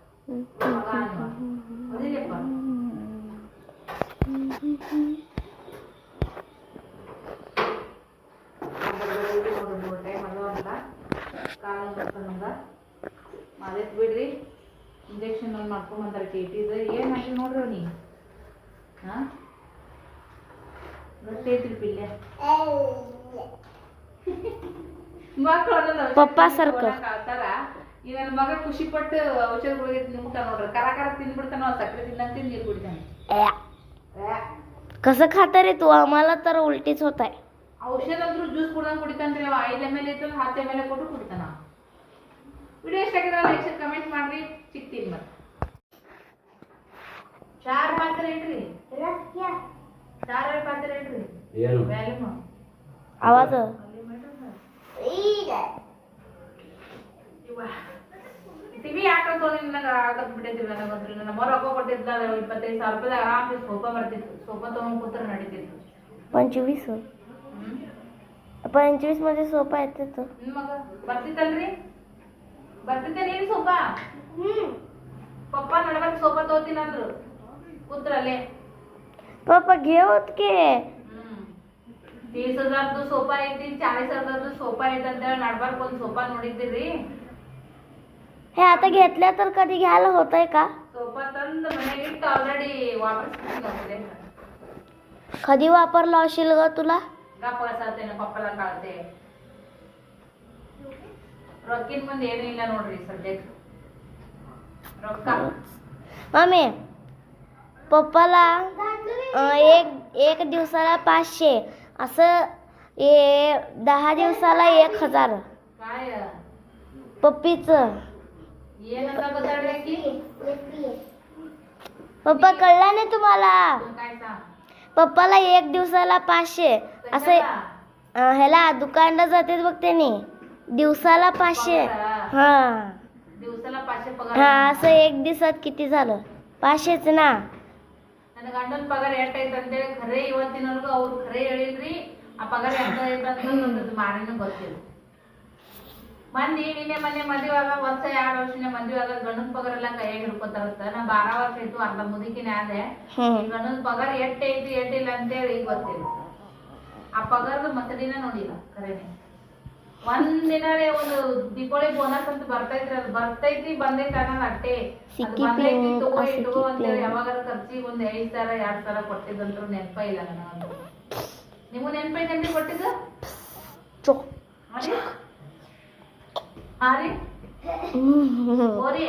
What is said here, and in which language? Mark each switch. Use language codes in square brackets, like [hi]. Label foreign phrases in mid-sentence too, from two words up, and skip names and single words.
[kn] ಅದಿಲ್ಲಪ್ಪ ಟೈಮ್ ಅದು ಅಂತ ಕಾಲು ನಮ್ಗೆ ಅದಕ್ಕೆ ಬಿಡ್ರಿ ಇಂಜೆಕ್ಷನ್ ಒಂದು ಮಾಡ್ಕೊಂಬಂದಾರೆ TTದು ಏನು ಮಾಡಿ ನೋಡ್ರಿ ಅವ್ನಿಗೆ ಹಾಂ ಗಟ್ಟಿ ಐತ್ರಿ ಪಿಲ್ಲೆ ಮಕ್ಕಳು ಪಪ್ಪ ಸರ್ಕ ಕಾಳ್ತಾರ ಈ ನನ್ನ ಮಗ ಖುಷಿ ಪಟ್ಟು ಔಷಧ ಗುಳಿಗೆ ತಿನ್ಬಿಡ್ತಾನ ನೋಡ್ರಿ ಕರ ತಿಂದ್ಬಿಡ್ತಾನ ಸಕ್ಕರೆ ತಿನ್ನಂತ ನೀರು ಕುಡಿತಾನೆ [mr] कसं खाता रे तू आम्हाला तर उलटीच होत आहे [kn] ಔಷಧ ಅಂದ್ರೂ ಜ್ಯೂಸ್ ಕುಡ್ದಂಗೆ ಕುಡಿತಾನ್ರಿ ಅವ 5 ml ಇರ್ತಲ್ಲ 10 ml ಕೊಟ್ಟು ಕುಡಿತಾನ ವಿಡಿಯೋ ಇಷ್ಟ ಆಗಿದ್ರೆ [en] like share comment [kn] ಮಾಡ್ರಿ ಸಿಗ್ತೀನಿ ಮತ್ತೆ 4 ಪಾತ್ರೆ ಇಡ್ರಿ 4 ಪಾತ್ರೆ ಇಡ್ರಿ ಏನು ವ್ಯಾಲ್ಯೂಮ್ [mr] आवाज [kn] ಟಿವಿ ಯಾಕೆ ನನಗೆ ಆಗತ್ ಬಿಟ್ಟಿದ್ವಿ ನನಗಂತ್ರಿ ನನ್ನ ಮೊರ ರೊಕ್ಕ ಕೊಟ್ಟಿದ್ದ 25,000 ರೂಪಾಯಿ ಆರಾಮ್ ಸೋಫಾ ಬರ್ತಿತ್ತು ಸೋಫಾ ತಗೊಂಡ್ ಕೂತ್ರೆ ನಡೀತಿತ್ತು [mr] 25 मध्ये सोपा येते तर [kn] ಮಗ ಬರ್ತಿತ್ತಲ್ರಿ ಬರ್ತಿದ್ದೆ ನೀನು ಸೋಫಾ ಪಪ್ಪ ನಡಬರ್ಕ್ ಸೋಫಾ ತಗೋತೀನಿ ಅಂದ್ರು ಕೂತ್ರಲ್ಲೇ [mr] पप्पा घेऊत के [kn] 30,000 ಸೋಫಾ ಐತಿ 40,000 ಸೋಫಾ ಐತಿ ಅಂತ ಹೇಳಿ ನಡ್ಬರ್ಕ್ ಒಂದು ಸೋಫಾ ನೋಡಿದ್ದೀರಿ [mr] हे आता घेतल्या तर कधी घ्यायला होतंय का [kn] ಸೋಫಾ ತಂದು ಮನೆಗೆ ಇಟ್ಟು ಆಲ್ರೆಡಿ ವಾಪಸ್ ಹೋಗ್ತಿದೆ [mr] कधी वापरला असेल ग तुला [kn] ಗಪ್ಪ ಕಳ್ಸಾತೇನೆ ಪಪ್ಪಲ ಕಾಳ್ತೆ ರೊಕ್ಕಿನ ಮುಂದೆ ಏನಿಲ್ಲ ನೋಡ್ರಿ ಸದ್ಯಕ್ಕೆ ರೊಕ್ಕ [mr] मम्मी पप्पाला एक दिवसाला 500 असं 10 दिवसाला 1000 काय पप्पीचं [kn] ಏನಂತ ಗೊತ್ತಾಡ್ರಿ की [mr] पप्पा कळला नाही तुम्हाला काय सांग पप्पाला 1 दिवसाला 500 असं ह्याला दुकानला जाते बघ त्यांनी दिवसाला 500 हा दिवसाला 500 पगार हा असं 1 दिवसात किती झालं 500च ना [kn] ನನ್ನ ಗಂಡನ ಪಗಾರ ಎಷ್ಟೈತೆ ಅಂತೇಳಿ ಖರೆ ಇವತ್ತಿನವರೆಗೂ ಅವ್ರು ಖರೆ ಹೇಳಿದ್ರಿ ಆ ಪಗಾರ ಎಷ್ಟೈತೆ ಅಂತ ಮಾರಿನ ಗೊತ್ತಿಲ್ಲ ಮಂದಿ ನಿನ್ನೆ ಮೊನ್ನೆ ಮದುವೆಯಾಗ ವರ್ಷ 2 ವರ್ಷನೇ ಮದುವೆಯಾಗ ಗಂಡನ ಪಗಾರ ಎಲ್ಲ ಕೈಯಾಗ ಹಿಡ್ಕೊತಾರತ್ತ ನಾ 12 ವರ್ಷ ಆಯ್ತು ಅರ್ಧ ಮುದುಕಿನೇ ಆದೆ ಗಂಡನ ಪಗಾರ ಎಷ್ಟೈತಿ ಎಷ್ಟಿಲ್ಲ ಅಂತೇಳಿ ಗೊತ್ತಿಲ್ಲ ಆ ಪಗಾರದ ಮಸಡಿನ ನೋಡಿಲ್ಲ ಖರೇನೆ ಒಂದಿನರೇ ಒಂದು ದೀಪಾವಳಿ ಬೋನಸ್ ಅಂತ ಬರ್ತೈತ್ರಿ ಅದು ಬರ್ತೈತಿ ಬಂದೈತಿ ಅನ್ನೋದು ಅಟ್ಟೆ ಬಂದೈತಿ ಇಟ್ಕೋ ಅಂತೇಳಿ ಯಾವಾಗಾರ ಖರ್ಚಿಗೆ ಒಂದು 5,000 2,000 ಕೊಟ್ಟಿದ್ದಂತ್ರು ನೆನಪ ಇಲ್ಲ ನನಗಂತೂ ನಿಮಗೂ ನೆನಪೈತೇನ್ರಿ ಕೊಟ್ಟಿದ್ದು ಹಾಂ ರೀ ಹೋರಿ